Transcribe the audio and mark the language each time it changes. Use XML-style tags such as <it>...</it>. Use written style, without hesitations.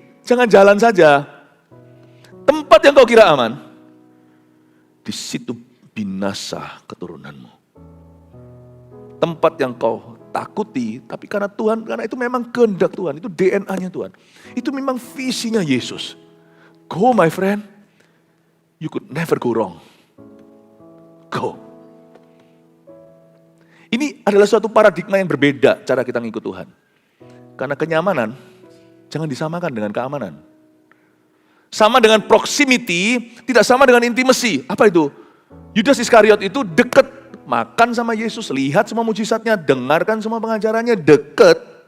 <id>Jangan jalan saja. Tempat yang kau kira aman, di situ binasa keturunanmu. Tempat yang kau takuti, tapi karena itu memang kehendak Tuhan, itu DNA-nya Tuhan. Itu memang visinya Yesus.</id> <en>Go my friend, you could never go wrong. Go.</en> <id>Ini adalah suatu paradigma yang berbeda cara kita ngikut Tuhan. Karena kenyamanan, jangan disamakan dengan keamanan. Sama dengan proximity, tidak sama dengan intimacy. Apa itu? Yudas Iskariot itu dekat, makan sama Yesus, lihat semua mujizatnya, dengarkan semua pengajarannya, dekat.</id>